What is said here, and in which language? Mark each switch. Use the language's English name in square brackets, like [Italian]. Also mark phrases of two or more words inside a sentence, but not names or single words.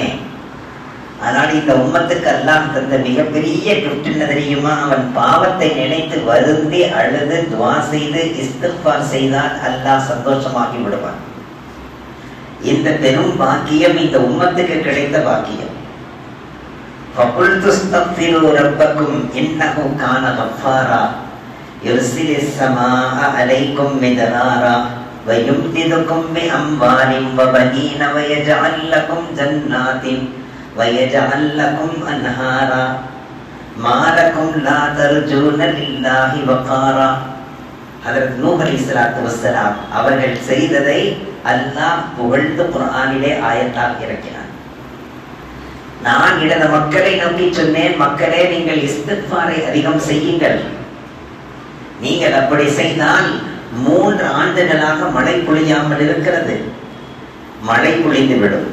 [Tamil] ஆனால் இந்த உம்மத்துக்கு அல்லாஹ் தந்த மிகப்பெரிய கிஃப்ட் என்ன தெரியுமா? அவன் பாவத்தை நினைத்து வருந்தி அழுது துவா செய்து இஸ்திக்ஃபார் செய்தால் அல்லாஹ் சந்தோஷமாகி விடுவான். இந்த பெரும் பாக்கியம் இந்த உம்மத்துக்கு கிடைத்த பாக்கியம். [Arabic] فَقُلْتُ اسْتَغْفِرُوا رَبَّكُمْ إِنَّهُ كَانَ غَفَّارًا يُرْسِلِ السَّمَاءَ عَلَيْكُمْ مِدْرَارًا وَيُمْدِدْكُمْ بِأَمْوَالٍ وَبَنِينَ وَيَجْعَلْ لَكُمْ جَنَّاتٍ وَيَجْعَلْ لَكُمْ أَنْهَارًا مَا لَكُمْ لَا تَرْجُونَ لِلَّهِ وَقَارًا. [Tamil] ஹஜ்ரத் நூஹ் [Arabic] عليه الصلاة والسلام [Tamil] அவர்கள் செய்ததை அல்லாஹ் புகழ்ந்து குர்ஆனிலே ஆயத்தாக இறக்கினார். நான் இடத மக்களை நம்பி சொன்னேன், மக்களே நீங்கள் இஸ்திக்ஃபாரை அதிகம் செய்யுங்கள். நீங்கள் அப்படி செய்தால் 3 ஆண்டுகளாக மழை பொழியாமல் இருக்கிறது, மழை பொழிந்து விடும்.